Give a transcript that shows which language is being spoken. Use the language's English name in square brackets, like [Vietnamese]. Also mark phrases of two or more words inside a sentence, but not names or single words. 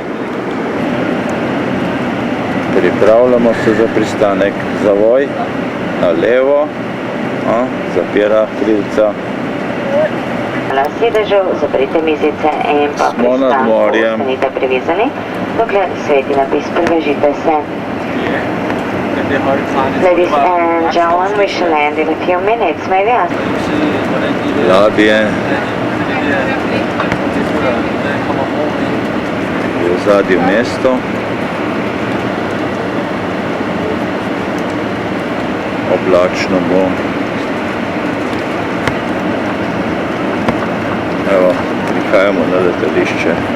[Slovenian] Pripravljamo se za pristanek. Zavoj, na levo, zapira krilca. Na sedežu zaprite mizice in pa pristanku ostanite privezani, dokler sveti napis Privežite se. [English] Ladies and gentlemen, we shall land in a few minutes, may we ask? [Slovenian] Labije. V zadnjem mestu. oblačno bo. Evo, prihajamo na letališče.